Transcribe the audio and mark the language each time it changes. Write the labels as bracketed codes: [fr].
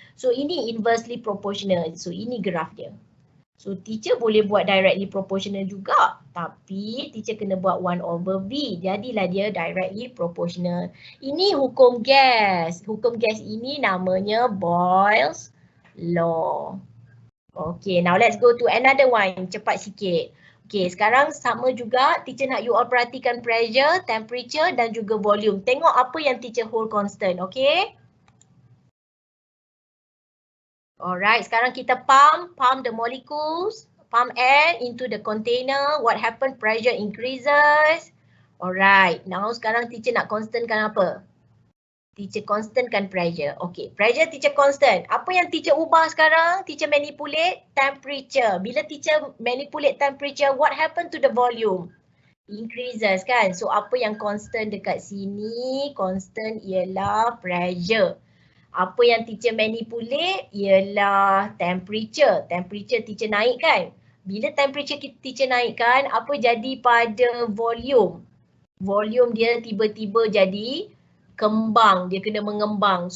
[ms] So, ini inversely proportional. So, ini graf dia. So, teacher boleh buat directly proportional juga. Tapi, teacher kena buat 1/V. Jadilah dia directly proportional. Ini hukum gas. Hukum gas ini namanya Boyle's law. [en] Okay, now let's go to another one. [ms] Cepat sikit. Okay, sekarang sama juga teacher nak you all perhatikan pressure, temperature dan juga volume. Tengok apa yang teacher hold constant, okay? [en] Alright, [ms] sekarang kita [en] pump the molecules, pump air into the container. What happened? Pressure increases. Alright, now [ms] sekarang teacher nak constantkan apa? Teacher constantkan pressure. Okay, pressure teacher constant. Apa yang teacher ubah sekarang? Teacher manipulate temperature. Bila [en] teacher manipulate temperature, what happened to the volume? [ms] Increases kan? So apa yang constant dekat sini? Constant ialah pressure. Apa yang teacher manipulate ialah temperature. Temperature teacher naikkan. Bila temperature teacher naikkan, apa jadi pada volume? Volume dia tiba-tiba jadi kembang, dia kena mengembang.